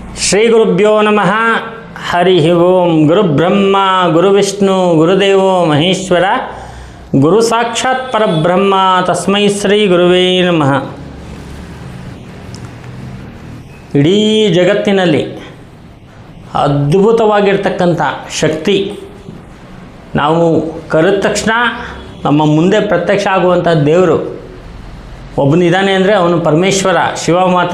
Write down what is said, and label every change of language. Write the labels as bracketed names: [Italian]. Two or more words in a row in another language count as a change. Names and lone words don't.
[Sanskrit] ಶ್ರೀ ಗುರುಭ್ಯೋ ನಮಃ. ಹರಿ ಓಂ. ಗುರುಬ್ರಹ್ಮ ಗುರುವಿಷ್ಣು ಗುರುದೇವೋ ಮಹೇಶ್ವರ, ಗುರು ಸಾಕ್ಷಾತ್ ಪರಬ್ರಹ್ಮ, ತಸ್ಮೈ ಶ್ರೀ ಗುರುವೇ ನಮಃ. [Kannada] ಇಡೀ ಜಗತ್ತಿನಲ್ಲಿ ಅದ್ಭುತವಾಗಿರ್ತಕ್ಕಂಥ ಶಕ್ತಿ ನಾವು ಕರೆದ ತಕ್ಷಣ ನಮ್ಮ ಮುಂದೆ ಪ್ರತ್ಯಕ್ಷ ಆಗುವಂಥ ದೇವರು ಒಬ್ಬನಿದ್ದಾನೆ ಅಂದರೆ ಅವನು ಪರಮೇಶ್ವರ, ಶಿವ ಮಾತ್ರ.